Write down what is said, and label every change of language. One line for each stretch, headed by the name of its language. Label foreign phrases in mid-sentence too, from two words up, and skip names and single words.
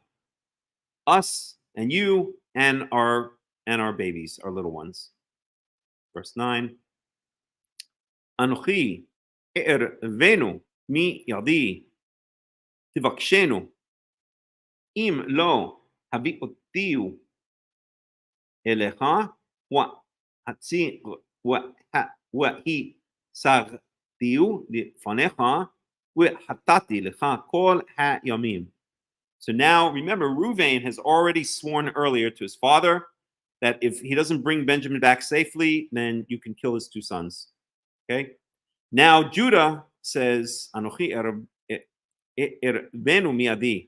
English: Us and you and our babies, our little ones. Verse 9.
Hebrew: אנכי אערבנו מידי תבקשנו אם לא הביאתיו אליך והצגתיו לפניך וחטאתי לך כל הימים.
English: So now remember, Reuven has already sworn earlier to his father that if he doesn't bring Benjamin back safely, then you can kill his two sons. Okay. Now Judah says,
Hebrew: "אנכי אערבנו מידי."